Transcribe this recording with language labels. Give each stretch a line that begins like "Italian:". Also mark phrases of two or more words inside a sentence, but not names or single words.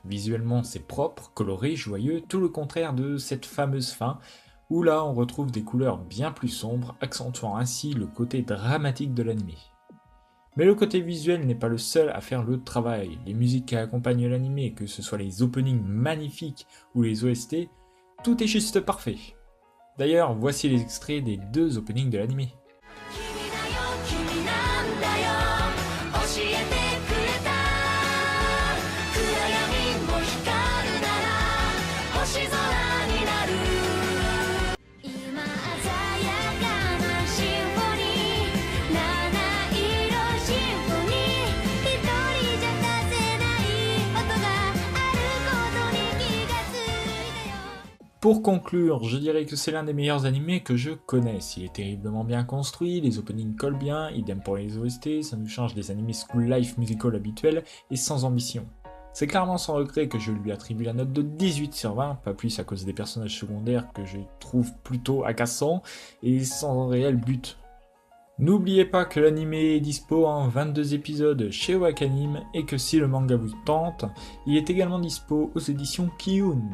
French: Visuellement, c'est propre, coloré, joyeux, tout le contraire de cette fameuse fin, où là on retrouve des couleurs bien plus sombres, accentuant ainsi le côté dramatique de l'animé. Mais le côté visuel n'est pas le seul à faire le travail. Les musiques qui accompagnent l'animé, que ce soit les openings magnifiques ou les OST, tout est juste parfait. D'ailleurs, voici les extraits des 2 openings de l'animé.
Japanese: 君だよ君なんだよ教えてくれた暗闇も光るなら星空になる今鮮やかなシンフォニー七色シンフォニー一人じゃ出せない音があることに気がついてよ
French: Pour conclure, je dirais que c'est l'un des meilleurs animés que je connaisse. Il est terriblement bien construit, les openings collent bien, idem pour les OST, ça nous change des animés
English: school life
French: musical habituels et sans ambition. C'est clairement sans regret que je lui attribue la note de 18 sur 20, pas plus à cause des personnages secondaires que je trouve plutôt agaçants et sans réel but. N'oubliez pas que l'anime est dispo en 22 épisodes chez Wakanim et que si le manga vous tente, il est également dispo aux éditions Kiyun.